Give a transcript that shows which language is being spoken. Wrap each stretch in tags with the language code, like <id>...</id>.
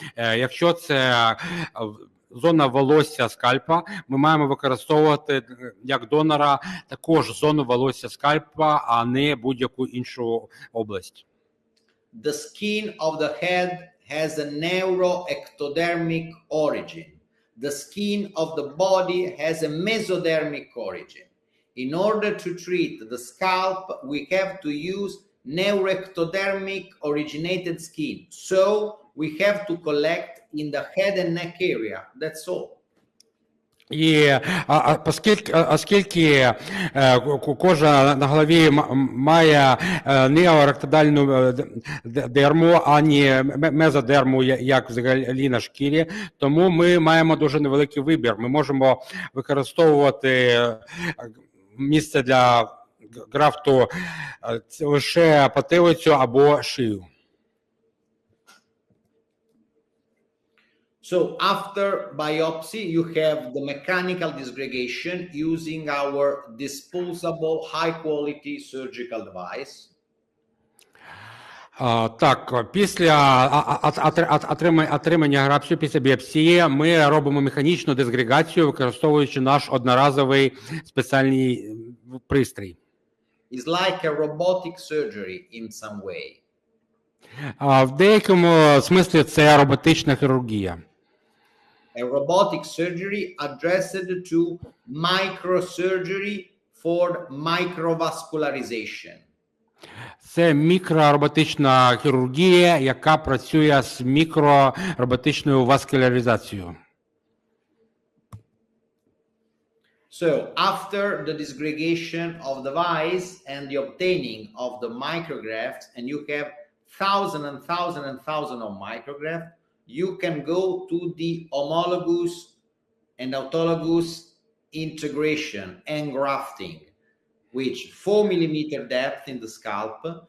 <uk>Якщо це зона волосся скальпа, ми маємо використовувати як донора також зону волосся скальпа, а не будь-яку іншу область.</uk> <en>The skin of the head has a neuroectodermic origin. The skin of the body has a mesodermic origin. In order to treat the scalp, we have to use neuroectodermic originated skin. So we have to collect in the head and neck area. That's all.</en> <uk>І оскільки кожа на голові має неоректодальну дерму, а не мезодерму, як взагалі на шкірі, тому ми маємо дуже невеликий вибір. Ми можемо використовувати місце для графту лише потилицю або шию.</uk> <en>So after biopsy, you have the mechanical disgregation using our disposable high-quality surgical device.</en> <uk>Так, після отримання графту, після біопсії, ми робимо механічну дисгрегацію, використовуючи наш одноразовий спеціальний пристрій.</uk> <en>It's like a robotic surgery in some way.</en> <uk>В деякому смислі це роботична хірургія.</uk> <en>A robotic surgery addressed to microsurgery for microvascularization.</en> <uk>Це мікророботична хірургія, яка працює з мікророботичною васкуляризацією.</uk> <en>So after the disgregation of the device and the obtaining of the micrografts, and you have thousands of micrografts, you can go to the homologous and autologous integration and grafting, which 4 millimeter depth in the scalp.</en>